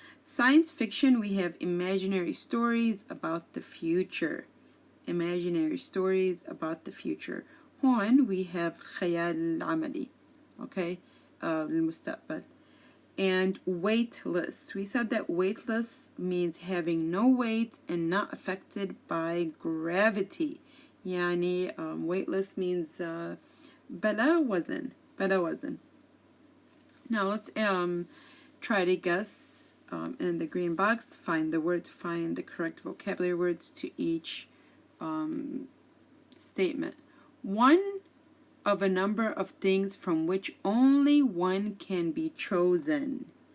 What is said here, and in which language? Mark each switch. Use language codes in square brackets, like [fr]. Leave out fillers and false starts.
[en] Science fiction, we have imaginary stories about the future. imaginary stories about the future. [ar] هون [en] we have [ar] الخيال العملي. [en] Okay, المستقبل. And weightless. We said that weightless means having no weight and not affected by gravity. [ar] يعني [en] weightless means [ar] بلا وزن. بلا وزن. [en] Now let's try to guess in the green box. Find the word, find the correct vocabulary words to each statement. One of a number of things from which only one can be chosen.